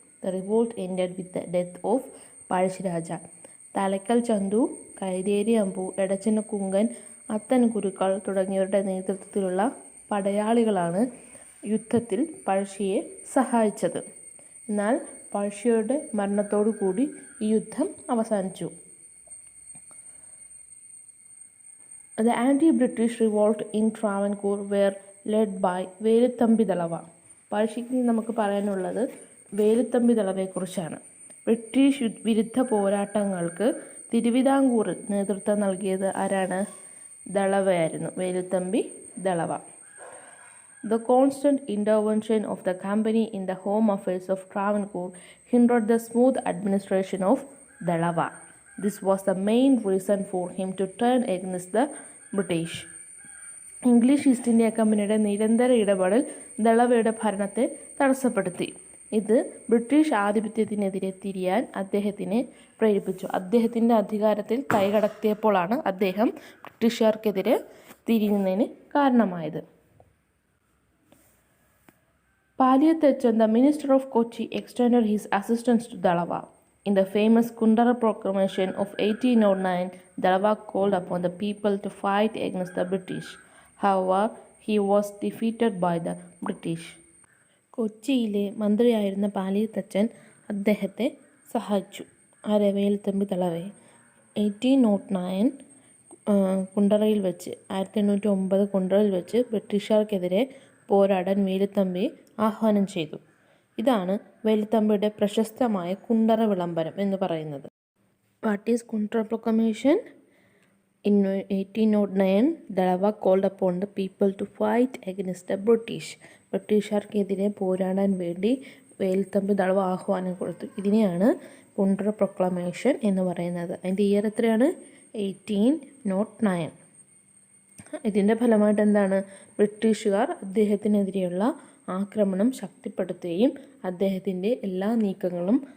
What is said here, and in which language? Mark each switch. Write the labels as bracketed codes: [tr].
[en] The revolt ended with the death of Pazhassi Raja. [ml] തലക്കൽ Chandu, Kaitheri അമ്പു, എടച്ചന കുങ്കൻ, അത്തൻ ഗുരുക്കൾ തുടങ്ങിയവരുടെ നേതൃത്വത്തിലുള്ള പടയാളികളാണ് യുദ്ധത്തിൽ പഴശ്ശിയെ സഹായിച്ചത്. എന്നാൽ പഴശ്ശിയുടെ മരണത്തോടു കൂടി ഈ യുദ്ധം അവസാനിച്ചു. [en] The anti-British revolt in Travancore were led by Velu Thampi Dalawa. [ml] പഴശ്ശിക്ക് നമുക്ക് പറയാനുള്ളത് വേലുത്തമ്പി ദളവയെക്കുറിച്ചാണ്. ബ്രിട്ടീഷ് വിരുദ്ധ പോരാട്ടങ്ങൾക്ക് തിരുവിതാംകൂറിൽ നേതൃത്വം നൽകിയത് ആരാണ്? ദളവയായിരുന്നു, Velu Thampi Dalawa. [en] The constant intervention of the company in the home affairs of Travancore hindered the smooth administration of Dalava. This was the main reason for him to turn against the British. [ml] English east India കമ്പനിയുടെ നിരന്തര ഇടപെടൽ ദളവയുടെ ഭരണത്തെ തടസ്സപ്പെടുത്തി. ഇത് British ആധിപത്യത്തിനെതിരെ തിരിയാൻ അദ്ദേഹത്തിനെ പ്രേരിപ്പിച്ചു. അദ്ദേഹത്തിൻ്റെ അധികാരത്തിൽ കൈകടത്തിയപ്പോഴാണ് അദ്ദേഹം ബ്രിട്ടീഷുകാർക്കെതിരെ തിരിയുന്നതിന് കാരണമായത്. [en] Paliyathachen, the minister of Kochi, extended his assistance to Dalava. In the famous Kundara proclamation of 1809, Dalava called upon the people to fight against the British. However, he was defeated by the British. [ml] കൊച്ചിയിലെ മന്ത്രിയായിരുന്ന പാലിയത്തച്ചൻ അദ്ദേഹത്തെ സഹായിച്ചു. വേലുത്തമ്പി ദളവയെ 1809 കുണ്ടറയിൽ വെച്ച് 1809 കുണ്ടറയിൽ വെച്ച് ബ്രിട്ടീഷുകാർക്കെതിരെ പോരാടാൻ വേലുത്തമ്പി ആഹ്വാനം ചെയ്തു. ഇതാണ് വേലുത്തമ്പിയുടെ പ്രശസ്തമായ കുണ്ടറ വിളംബരം എന്ന് പറയുന്നത്. [en] What is Kundara proclamation? In 1809, Dalava called upon the people to fight against the British. [ml] ബ്രിട്ടീഷുകാർക്കെതിരെ പോരാടാൻ വേണ്ടി വേലുത്തമ്പി ദളവ ആഹ്വാനം കൊടുത്തു. ഇതിനെയാണ് കുണ്ടറ പ്രൊക്ലമേഷൻ എന്ന് പറയുന്നത്. അതിൻ്റെ ഇയർ എത്രയാണ്? 1809. ഇതിൻ്റെ ഫലമായിട്ട് എന്താണ്? ബ്രിട്ടീഷുകാർ അദ്ദേഹത്തിനെതിരെയുള്ള ആക്രമണം ശക്തിപ്പെടുത്തുകയും അദ്ദേഹത്തിൻ്റെ എല്ലാ നീക്കങ്ങളും